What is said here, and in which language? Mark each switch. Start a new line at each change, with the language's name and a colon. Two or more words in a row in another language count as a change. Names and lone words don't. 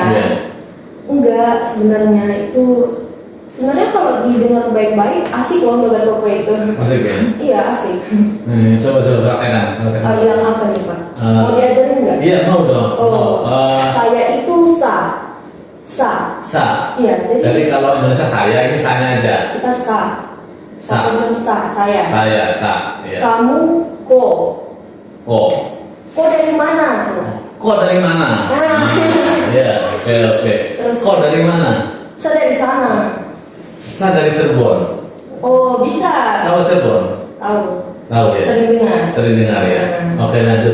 Indonesian: Enggak, sebenarnya kalau didengar baik-baik asik loh logat Papua itu. Asik ya? Iya asik. Coba praktekan. Yang apa nih Pak? Mau diajarin nggak? Iya mau dong. Saya itu sa. Iya. Jadi kalau Indonesia saya, ini saya aja. Kita sa. Bilang sa, saya. Saya sa. Iya. Kamu ko. Ko dari mana? Kok dari mana? Iya, oke. Terus, kok dari mana? Saya dari sana. Saya dari Cirebon. Oh, bisa. Tahu Cirebon? Tahu ya. Sering dengar ya. Oke, lanjut.